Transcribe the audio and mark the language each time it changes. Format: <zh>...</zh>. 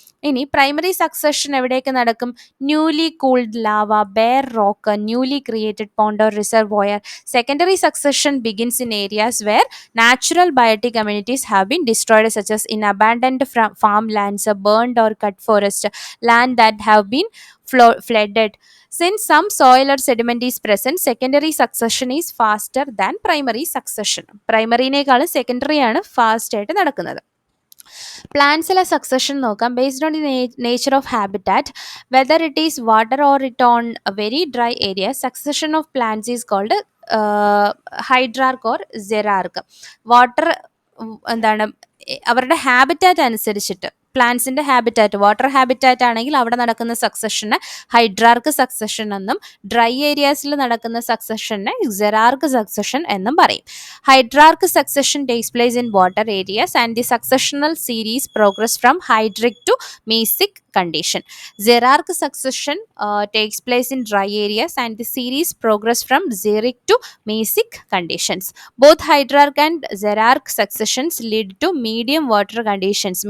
<en>ഇനി primary succession</en> <ml>എവിടെയൊക്കെ നടക്കും?</ml> <en>Newly cooled lava, bare rock, newly created pond or reservoir. Secondary succession begins in areas where natural biotic communities have been destroyed, such as in abandoned farmlands, burned or cut forest, land that have been flooded. Since some soil or sediment is present, secondary succession is faster than primary succession.</en> <ml>പ്രൈമറിനേക്കാളും secondary ആണ് fast ആയിട്ട് നടക്കുന്നത്. പ്ലാന്റ്സിലെ succession നോക്കാം.</ml> <en>Based on the nature of habitat, whether it is water or it on very dry area, succession of plants is called hydrarch or xerarch.</en> <ml>Water എന്താണ് അവരുടെ habitat അനുസരിച്ചിട്ട്, പ്ലാന്റ്സിന്റെ habitat water habitat ആണെങ്കിൽ അവിടെ നടക്കുന്ന സക്സഷന് ഹൈഡ്രാർക്ക് സക്സഷൻ എന്നും, ഡ്രൈ ഏരിയാസിൽ നടക്കുന്ന സക്സഷനെ ജെറാർക്ക് സക്സഷൻ എന്നും പറയും.</ml> <en>Hydrarch succession takes place in water areas and the successional series progress from hydric to mesic condition. Xerarch succession takes place in dry areas and the series progress from xeric to mesic conditions. Both hydrarch and xerarch successions lead to medium water conditions.</en>